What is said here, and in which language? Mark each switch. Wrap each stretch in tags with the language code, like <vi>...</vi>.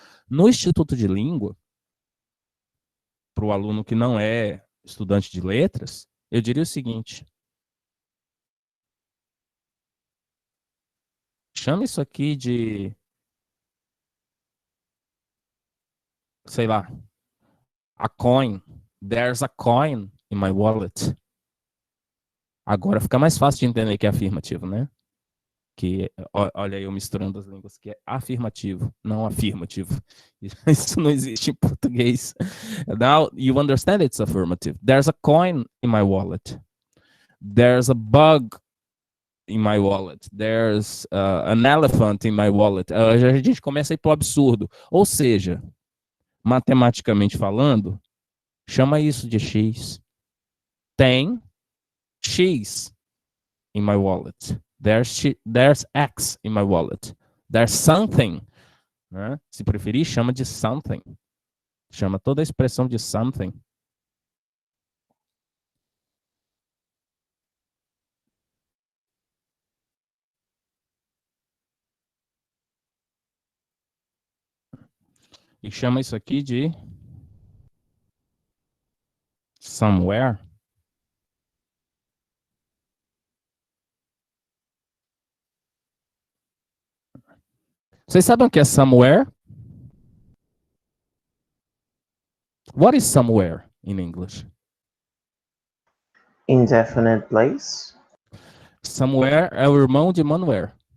<pt>No Instituto de Língua, para o aluno que não é estudante de letras, eu diria o seguinte: chama isso aqui de, sei lá, a coin.</pt> <en>There's a coin in my wallet.</en> <pt>Agora fica mais fácil de entender que é afirmativo, né? Que, olha eu misturando as línguas, que é afirmativo, não afirmativo. Isso não existe em português.</pt> <en>Now you understand it's affirmative. There's a coin in my wallet. There's a bug in my wallet. There's an elephant in my wallet.</en> <pt>A gente começa a ir pro absurdo. Ou seja, matematicamente falando, chama isso de X. Tem</pt> <en>X in my wallet. There's X in my wallet. There's something. Né?</en> <pt>Se preferir, chama de something. Chama toda a expressão de something. E chama isso aqui de somewhere. Vocês sabem o que é somewhere?</pt> <en>What is somewhere in English? Indefinite place.</en> <pt>Somewhere é o irmão de Manuel.</pt>